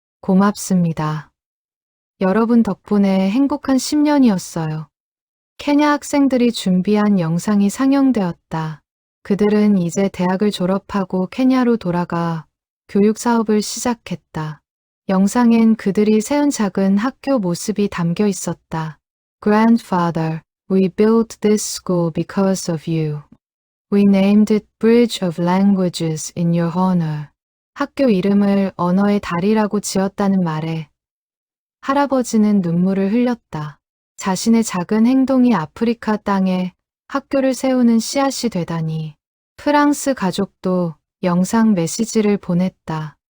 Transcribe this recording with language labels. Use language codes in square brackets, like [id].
[ko] 고맙습니다. 여러분 덕분에 행복한 10년이었어요. 케냐 학생들이 준비한 영상이 상영되었다. 그들은 이제 대학을 졸업하고 케냐로 돌아가 교육 사업을 시작했다. 영상엔 그들이 세운 작은 학교 모습이 담겨 있었다. [en] Grandfather, we built this school because of you. We named it Bridge of Languages in your honor. [ko] 학교 이름을 언어의 다리라고 지었다는 말에 할아버지는 눈물을 흘렸다. 자신의 작은 행동이 아프리카 땅에 학교를 세우는 씨앗이 되다니. 프랑스 가족도 영상 메시지를 보냈다.